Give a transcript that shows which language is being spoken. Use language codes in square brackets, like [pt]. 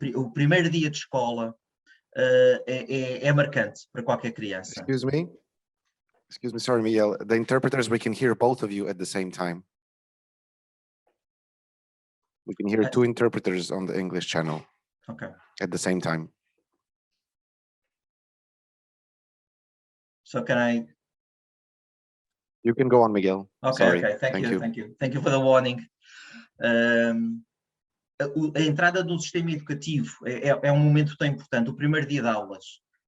[pt] O primeiro dia de escola é marcante para qualquer criança. [en] Excuse me, sorry, Miguel. The interpreters, we can hear both of you at the same time. We can hear 2 interpreters on the English channel. Okay. At the same time. So can I? You can go on, Miguel. Okay, Sorry. okay. Thank you for the warning. [pt] A entrada do sistema educativo é um momento tão importante, o primeiro dia de aulas.